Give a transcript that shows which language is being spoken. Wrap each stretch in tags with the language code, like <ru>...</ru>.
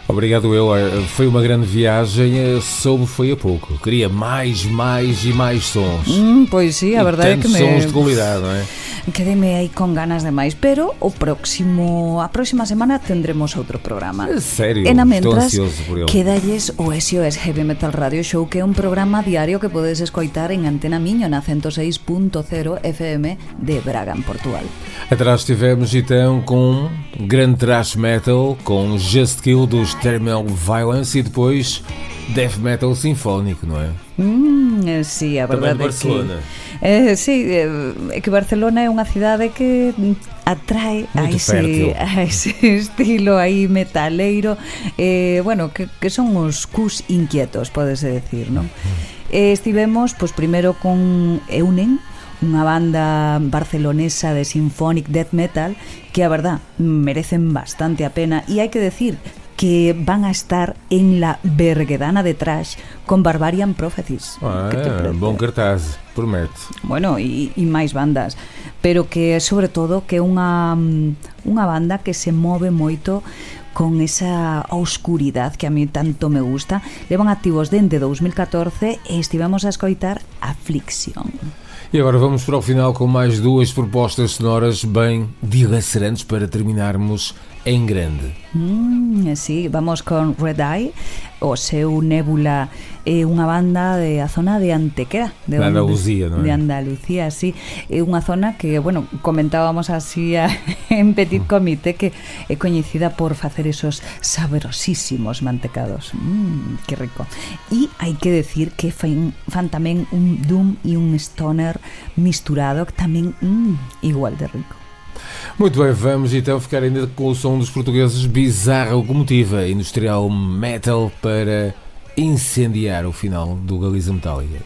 <pt>Obrigado eu, foi uma grande viagem, soube foi a pouco, queria mais e mais sons.</pt> <gl>Pois sí, a verdade é que sons de qualidade, non é? Quedeme aí con ganas de máis, pero a próxima semana tendremos outro programa. Serio, e na mentras,</gl> <pt>estou ansioso por ele.</pt> <gl>quedalles o SOS Heavy Metal Radio Show, que é un programa diario que podes escoitar en Antena Miño na 106.0 FM de Braga, en Portugal.</gl> <pt>Atrás tivemos então com grande thrash metal, com Just Kill dos Thermal Violence e depois death metal sinfónico, não é?</pt> <gl>Sí, a verdade é Barcelona. É que Barcelona é unha cidade que atrae a ese estilo aí metaleiro, bueno, que son os cus inquietos, podese decir, non? Estivemos, pois, primeiro con Eunen, unha banda barcelonesa de symphonic death metal que, a verdad, merecen bastante a pena, e hai que decir que van a estar en la Berguedana de Trash con Barbarian Prophecies. Bon cartaz, promete. Bueno, e máis bandas, pero que, sobre todo, que é unha banda que se move moito con esa oscuridade que a mí tanto me gusta. Levan activos dende 2014 e estivemos a escoitar Affliction.</gl> <pt>E agora vamos para o final com mais duas propostas sonoras bem dilacerantes para terminarmos em grande.</pt> <gl>Sí, vamos con Red Eye, o seu Nebula é unha banda de a zona de Antequera, de Andalucía, non é? De Andalucía, sí. É unha zona que, bueno, comentábamos así en Petit Comité, que é coñecida por facer esos sabrosísimos mantecados. Que rico. E hai que decir que fan tamén un doom e un stoner misturado, que tamén igual de rico.</gl> <pt>Muito bem, vamos então ficar ainda com o som dos portugueses Bizarra Locomotiva, industrial metal, para incendiar o final do Galiza Metálica.</pt>